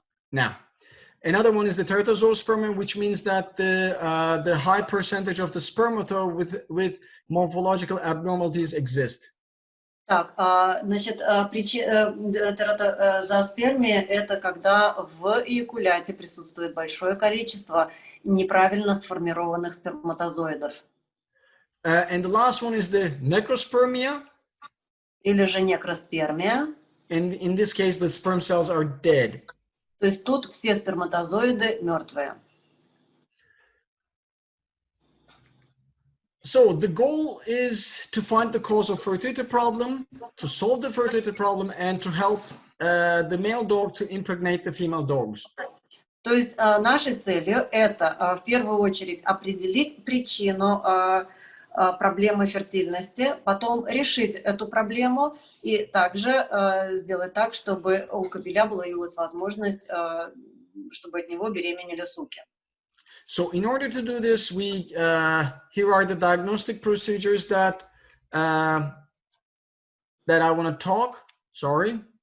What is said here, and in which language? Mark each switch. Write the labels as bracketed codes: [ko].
[en] Now, another one is the teratozoospermia, which means that the high percentage of the spermatozoa with morphological abnormalities exist. [ru] Так, значит, тератозооспермия – это когда в эякуляте присутствует большое количество неправильно сформированных сперматозоидов. [en] And the last one is the necrospermia. [ru] Или же некроспермия. [en] And in this case, the sperm cells are dead. [ru] То есть тут все сперматозоиды мертвые. [en] So the goal is to find the cause of fertility problem, to solve the fertility problem, and to help the male dog to impregnate the female dogs. [ru] То есть нашей целью это в первую очередь определить причину проблемы фертильности, потом решить эту проблему и также сделать так, чтобы у кобеля появилась возможность, чтобы от него беременели суки. [en] So in order to do this, here are the diagnostic procedures that I want to talk. Sorry.